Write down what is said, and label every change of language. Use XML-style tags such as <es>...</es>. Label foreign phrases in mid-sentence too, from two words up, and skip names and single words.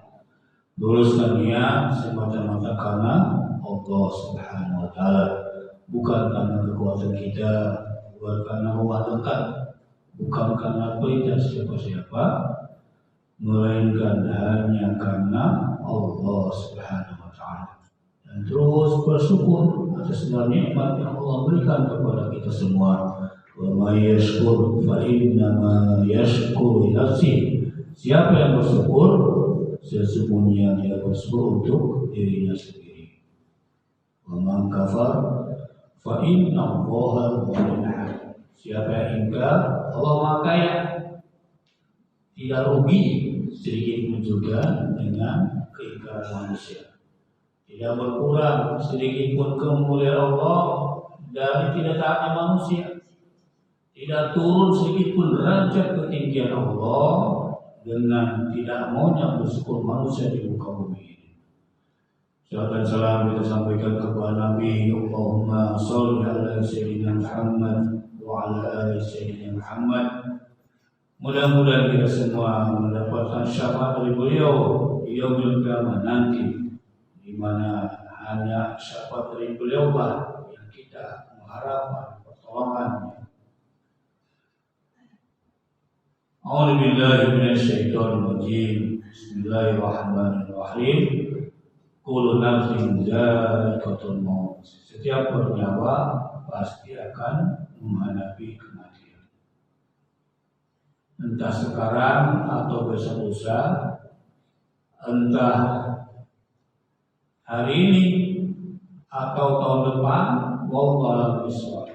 <id>Luluskan niat semata-mata karena Allah</id> <ar>سبحانه وتعالى,</ar> <id>bukan karena kekuatan kita, bukan karena rumah dekat, bukan karena perintah siapa-siapa, melainkan hanya karena Allah</id> <ar>سبحانه وتعالى.</ar> <id>Dan terus bersyukur atas segala nikmat yang Allah berikan kepada kita semua.</id> <ar>ومن يشكر فإنما يشكر لنفسه.</ar> <id>Siapa yang bersyukur, sesungguhnya dia bersyukur untuk dirinya sendiri.</id> <ar>ومن كفر فإن الله غني حميد.</ar> <id>Siapa yang ingkar, Allah Maha Kaya, tidak rugi sedikit pun juga dengan keingkaran manusia. Tidak berkurang sedikit pun kemuliaan Allah dari tidak taatnya manusia. Tidak turun sedikit pun derajat ketinggian Allah dengan tidak maunya bersyukur manusia di muka bumi ini. Salam dan salam kita sampaikan kepada Nabi.</id> <ar>اللهم صل على سيدنا محمد وعلى آل سيدنا محمد.</ar> <id>Mudah-mudahan kita semua mendapatkan syafaat dari beliau di</id> <ar>يوم القيامة</ar> <id>nanti, di mana hanya syafaat dari beliau lah yang kita mengharapkan pertolongannya.</id> <ar>أعوذ بالله من الشيطان الرجيم. بسم الله الرحمن الرحيم. كل نفس ذائقة الموت.</ar> <id>Setiap bernyawa pasti akan menghadapi kematian. Entah sekarang atau besok lusa, entah hari ini atau tahun depan,</id> <ar>والله أعلم.</ar>